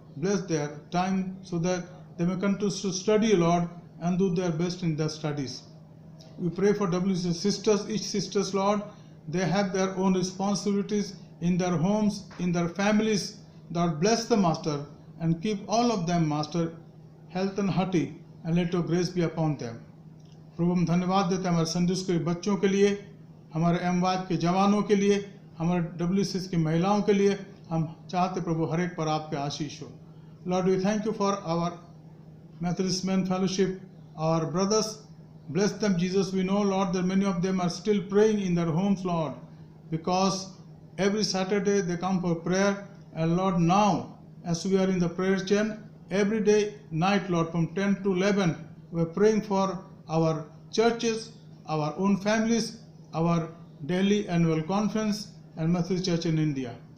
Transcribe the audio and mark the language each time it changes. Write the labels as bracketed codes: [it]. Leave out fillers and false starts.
[en] Bless their time so that they may continue to study, Lord, and do their best in their studies. We pray for WC sisters, each sisters, Lord. They have their own responsibilities in their homes, in their families. Lord, bless the Master, and keep all of them, Master, health and hearty, and let your grace be upon them. [hi] प्रभु हम धन्यवाद देते हैं हमारे Sunday school के बच्चों के लिए, हमारे MY के जवानों के लिए, हमारे WCS की महिलाओं के लिए। हम चाहते प्रभु हर एक पर आपके आशीष हो। [en] Lord, we thank you for our Methodist Men Fellowship, our brothers. Bless them, Jesus. We know, Lord, that many of them are still praying in their homes, Lord, because every Saturday they come for prayer. And Lord, now as we are in the prayer chain, every day night, Lord, from 10 to 11, we are praying for our churches, our own families, our daily annual conference, and Methodist Church in India.